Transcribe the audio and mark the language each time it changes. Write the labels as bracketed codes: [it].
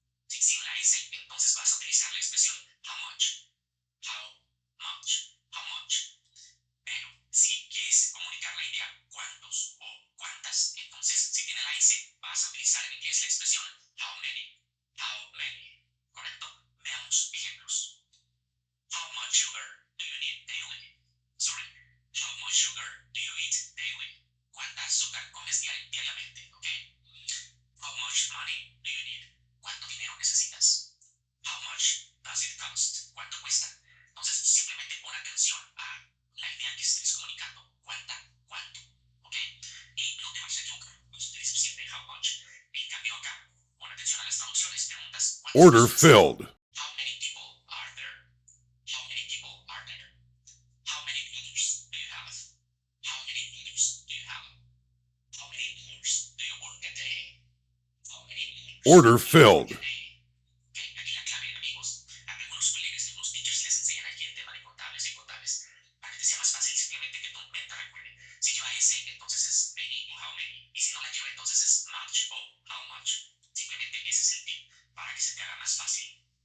[es] Si sin la S, entonces vas a utilizar la expresión how much. [en] How much. How much. [es] Pero si quieres comunicar la idea cuántos o cuántas, entonces si tiene la S, vas a utilizar en inglés la expresión how many. [en] How many. [es] ¿Correcto? Veamos ejemplos. [en] How much sugar do you need daily? Sorry. How much sugar do you eat daily? [es] ¿Cuánta azúcar comes diariamente? ¿Ok? [en] How much money do you need? [es] ¿Cuánto dinero necesitas? [en] How much does it cost? [es] ¿Cuánto cuesta? Entonces simplemente pon atención a la idea que estés comunicando. ¿Cuánta? ¿Cuánto? ¿Ok? Y no te vas a equivocar. Vas a utilizar siempre how much. En cambio acá, pon atención a las traducciones. Preguntas. [en] Order filled. How many people are there? How many people are there? How many brothers do you have? How many brothers do you have? How many hours do you work a day? How many hours Order do you filled. work a day? [es] Ok, aquí la clave, amigos. A algunos colegas y algunos teachers les enseñan aquí el tema de contables y contables. Para que te sea más fácil, simplemente que tu mente recuerde. Si lleva ese, entonces es many o how many. Y si no la lleva, entonces es much o how much. Simplemente ese es el tip para que se te haga más fácil.